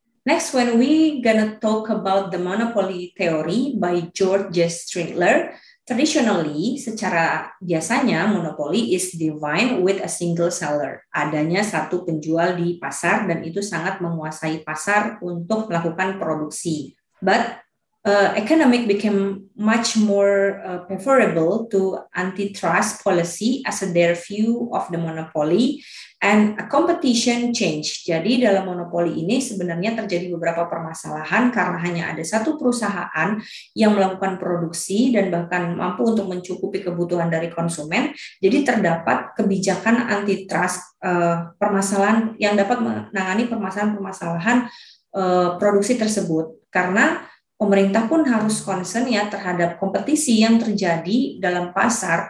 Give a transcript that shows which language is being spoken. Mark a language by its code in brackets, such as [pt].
[en] Next, when we gonna talk about the monopoly theory by George Striegler, traditionally, [id] secara biasanya monopoli [en] is defined with a single seller. [id] Adanya satu penjual di pasar dan itu sangat menguasai pasar untuk melakukan produksi. [en] But economic became much more preferable to antitrust policy as their view of the monopoly and a competition change. [id] Jadi dalam monopoli ini sebenarnya terjadi beberapa permasalahan karena hanya ada satu perusahaan yang melakukan produksi dan bahkan mampu untuk mencukupi kebutuhan dari konsumen. Jadi terdapat kebijakan antitrust permasalahan yang dapat menangani permasalahan-permasalahan produksi tersebut karena pemerintah pun harus concern ya terhadap kompetisi yang terjadi dalam pasar.